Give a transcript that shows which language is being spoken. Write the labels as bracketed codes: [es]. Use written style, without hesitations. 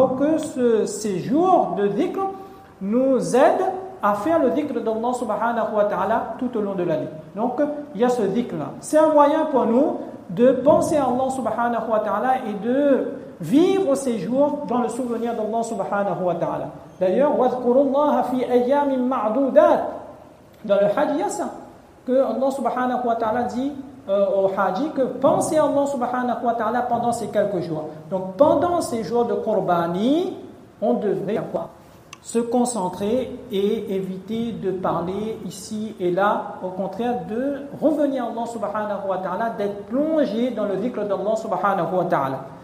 [fr] Pour que ces jours de dhikr nous aident à faire le dhikr d'Allah subhanahu wa ta'ala tout au long de l'année. Donc il y a ce dhikr-là. C'est un moyen pour nous de penser à Allah subhanahu wa ta'ala et de vivre ces jours dans le souvenir d'Allah subhanahu wa ta'ala. D'ailleurs, [ar] وَاذْكُرُوا فِي أَيَّامٍ مَعْدُودَاتٍ. [fr] Dans le Hajj, il y a ça, que Allah subhanahu wa ta'ala dit au Haji que pensez à Allah subhanahu wa ta'ala pendant ces quelques jours. Donc pendant ces jours de Qurbani, on devrait se concentrer et éviter de parler ici et là, au contraire de revenir à Allah subhanahu wa ta'ala, d'être plongé dans le dhikr d'Allah subhanahu wa ta'ala.